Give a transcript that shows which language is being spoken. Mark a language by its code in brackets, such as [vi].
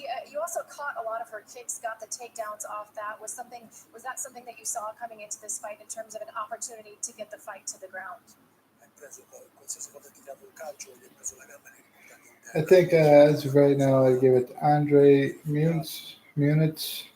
[en] You also caught a lot of her kicks, got the takedowns off that. Was that something that you saw coming into this fight in terms of an opportunity to get the fight to the ground? [it] Hai preso qualsiasi volta ti dato il calcio, gli hai preso la gamba e l'hai riportata in [en] I [it] terra. [en] think as of right now, I give it to Andre Munich.